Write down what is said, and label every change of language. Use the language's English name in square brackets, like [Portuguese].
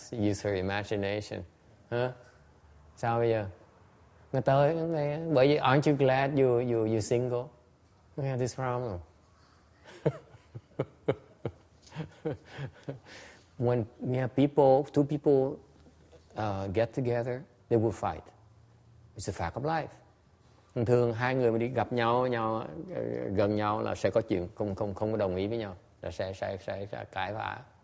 [English] Use her imagination. [Vietnamese] Sao bây giờ? Người tới, bởi vì [English] aren't you glad you're single? You have this problem. When two people get together, they will fight. It's a fact of life. [Vietnamese] Thường hai người mà đi gặp nhau gần nhau là sẽ có chuyện không có đồng ý với nhau, là sẽ cãi vã.